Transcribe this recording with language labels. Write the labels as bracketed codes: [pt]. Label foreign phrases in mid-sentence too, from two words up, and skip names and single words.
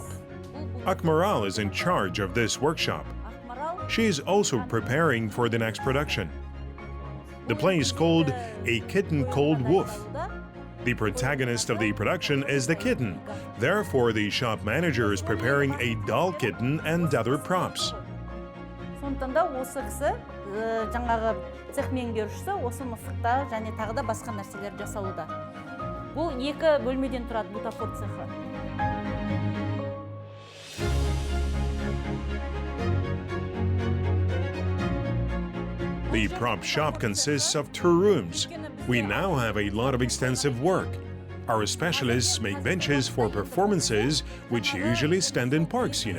[en] Akmaral is in charge of this workshop. She is also preparing for the next production. The play is called A Kitten Called Wolf. The protagonist of the production is the kitten. Therefore, the shop manager is preparing a doll kitten and other props. [kk] Сондықтан да осы кісі жаңағы цех меңгерушісі осы мысықта және тағы да басқа нәрселер жасалуда. Бұл екі бөлмеден тұрады бутафор цехы. [en] The prop shop consists of 2 rooms. We now have a lot of extensive work. Our specialists make benches for performances, which usually stand in parks, you know.